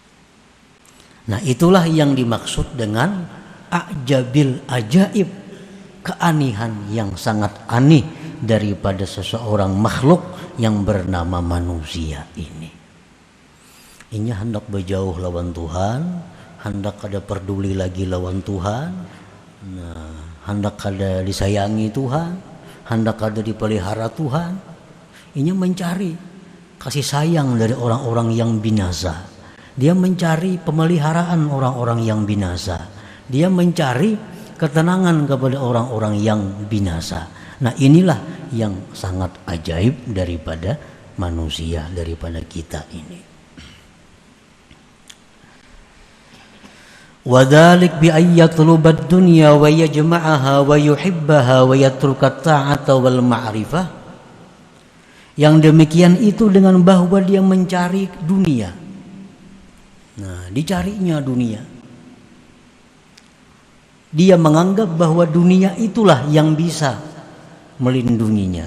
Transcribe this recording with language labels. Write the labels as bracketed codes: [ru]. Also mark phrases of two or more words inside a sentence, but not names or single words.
[id] Nah, itulah yang dimaksud dengan [ar] عجب العجائب, [id] keanehan yang sangat aneh daripada seseorang makhluk yang bernama manusia ini. [bjn] Inya hendak berjauh lawan Tuhan, hendak kada peduli lagi lawan Tuhan, hendak kada disayangi Tuhan, hendak kada dipelihara Tuhan. [id] Inya mencari kasih sayang dari orang-orang yang binasa. Dia mencari pemeliharaan orang-orang yang binasa. Dia mencari ketenangan kepada orang-orang yang binasa. Nah, inilah yang sangat ajaib daripada manusia, daripada kita ini. [ar] وذلك بأن يطلب الدنيا ويجمعها ويحبها ويترك الطاعة والمعرفة. [id] Yang demikian itu dengan bahwa dia mencari dunia. Nah, dicarinya dunia. Dia menganggap bahwa dunia itulah yang bisa melindunginya.